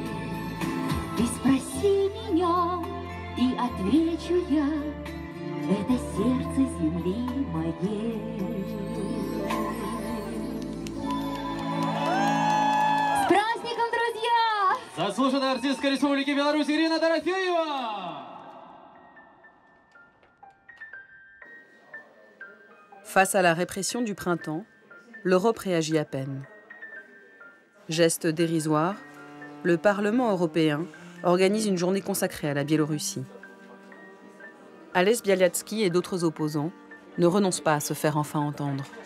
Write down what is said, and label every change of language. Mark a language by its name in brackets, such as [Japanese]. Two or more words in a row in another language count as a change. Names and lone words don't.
[Russian] Ты спроси меня, и отвечу я, это сердце земли моей. С праздником, друзья! Заслуженная артистка Республики Беларусь Ирина Дорофеева! [French] Face à la répression du printemps, l'Europe réagit à peine. Geste dérisoire, le Parlement européen organise une journée consacrée à la Biélorussie. Ales Bialiatski et d'autres opposants ne renoncent pas à se faire enfin entendre.